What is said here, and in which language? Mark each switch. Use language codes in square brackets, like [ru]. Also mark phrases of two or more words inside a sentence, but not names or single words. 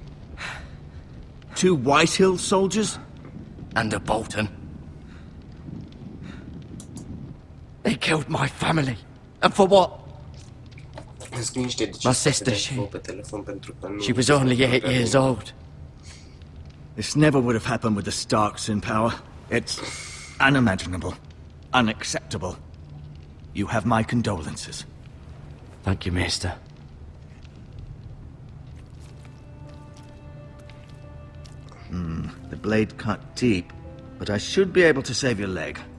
[en] Two Whitehill soldiers? And a Bolton. killed my family. And for what? [ro] Îmi scrie niște [en] My [ro] decizii [en] sister, [ro] pe telefon pentru că nu... [en] she was only 8 years old. This never would have happened with the Starks in power. It's unimaginable. Unacceptable. You have my condolences. Thank you, Maester. The blade cut deep, but I should be able to save your leg.